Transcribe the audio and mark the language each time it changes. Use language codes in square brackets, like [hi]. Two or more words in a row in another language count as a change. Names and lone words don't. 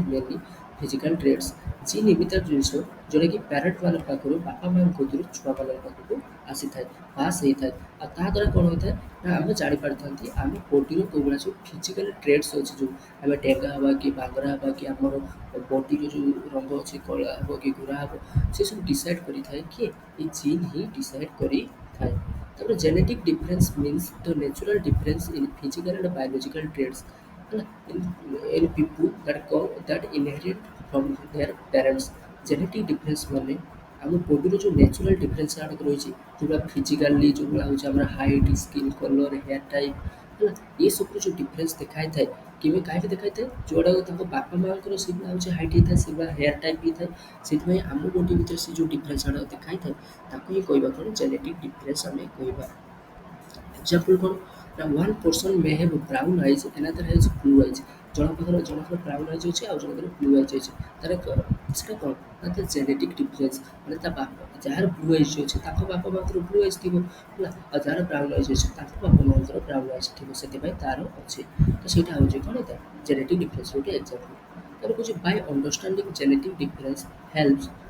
[en] many physical traits gene [or] ଏମିତି ଜିନିଷ ଯେଉଁଟାକି ପ୍ୟାରେଣ୍ଟମାନଙ୍କ ପାଖରୁ ବାପା ମାଆଙ୍କ କତିରୁ ଛୁଆମାନଙ୍କ ପାଖକୁ ଆସିଥାଏ ପାସ୍ ହେଇଥାଏ ଆଉ ତାହା ଦ୍ୱାରା କ'ଣ ହୋଇଥାଏ ନା ଆମେ ଜାଣିପାରିଥାନ୍ତି ଆମ ବଡ଼ିର କେଉଁଭଳିଆ ସବୁ [en] physical traits [or] ଅଛି ଯେଉଁ ଆମେ ଡେଙ୍ଗା ହେବା କି ବାଙ୍ଗରା ହେବା କି ଆମର ବଡ଼ିର ଯେଉଁ ରଙ୍ଗ ଅଛି କଳା ହେବ କି ଗୋରା ହେବ ସେସବୁ ଡିସାଇଡ଼୍ କରିଥାଏ କିଏ ଏ ଜିନ୍ ହିଁ ଡିସାଇଡ଼୍ କରିଥାଏ ତାପରେ [en] genetic difference means the natural difference in physical and biological traits [or] ହେଲା [en] in people that inherit from their parents genetic difference [or] ମାନେ ଆମ ବଡ଼ିର ଯେଉଁ [en] natural difference [or] ଆଡ଼କୁ ରହିଛି ଯେଉଁଟା ଫିଜିକାଲି ଯେଉଁଭଳିଆ ହେଉଛି ଆମର [en] height skin color hair type [or] ହେଲା ଏସବୁର ଯେଉଁ ଡିଫରେନ୍ସ ଦେଖାଇଥାଏ କେବେ କାହିଁକି ଦେଖାଇଥାଏ ଯେଉଁଗୁଡ଼ାକ ତାଙ୍କ ବାପା ମାଆଙ୍କର ସେଇଭଳିଆ ହେଉଛି ହାଇଟ୍ ହେଇଥାଏ ସେଇଭଳିଆ [en] hair type [or] ହେଇଥାଏ ସେଥିପାଇଁ ଆମ ବଡ଼ି ଭିତରେ ସେ ଯେଉଁ ଡିଫରେନ୍ସ ଗୁଡ଼ାକ ଦେଖାଇଥାଏ ତାକୁ ହିଁ କହିବା କ'ଣ [en] genetic difference [or] ଆମେ କହିବା ଏକ୍ଜାମ୍ପଲ୍ କ'ଣ ନା [en] one person may have brown eyes another has blue eyes [or] ଜଣଙ୍କର [en] brown eyes [or] ଅଛି ଆଉ ଜଣଙ୍କର [en] blue eyes [or] ଅଛି ତାର ସେଟା କ'ଣ ନା ତା [en] genetic difference [or] ମାନେ ତା ବାପା ଯାହାର [en] blue eyes [or] ଅଛି ତାଙ୍କ ବାପା ମାଆଙ୍କର [en] blue eyes [or] ଥିବ ହେଲା ଆଉ ଯାହାର [en] brown eyes [or] ଅଛି ତାଙ୍କ ବାପା ମାଆଙ୍କର [en] brown eyes [or] ଥିବ ସେଥିପାଇଁ ତାର ଅଛି ତ ସେଇଟା ହେଉଛି କ'ଣ ତା [en] genetic difference [or] ଗୋଟେ ଏକ୍ଜାମ୍ପଲ୍ ତାପରେ କହୁଛି [en] by understanding genetic difference helps